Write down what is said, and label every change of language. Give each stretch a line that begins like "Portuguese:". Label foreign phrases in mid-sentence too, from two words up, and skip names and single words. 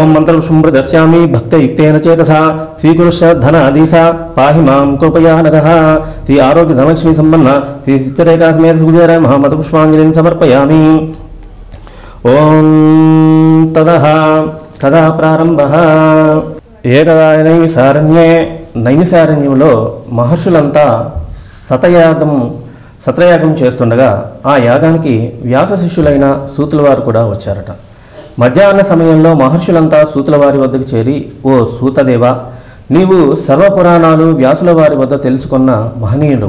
Sanskrit: मन्त्रपुष्पं प्रदर्शयामि भक्तयुक्तेन चेतसा स्वीकुरुष्य धनाधीसा पाहि मां कृपया नगः श्री आरोग्य धनलक्ष्मी सम्पन्न श्री चित्ररेखा समेत कुबेराय नमः मन्त्रपुष्पाञ्जलिं समर्पयामि ओं तदः कदा प्रारंभः
Telugu: ఏకదా నైమిసారణ్యంలో మహర్షులంతా సత్రయాగం చేస్తుండగా ఆ యాగానికి వ్యాస శిష్యులైన సూతుల వారు కూడా వచ్చారట. మధ్యాహ్న సమయంలో మహర్షులంతా సూతుల వారి వద్దకు చేరి, ఓ సూతదేవ, నీవు సర్వపురాణాలు వ్యాసుల వారి వద్ద తెలుసుకున్న మహనీయుడవు.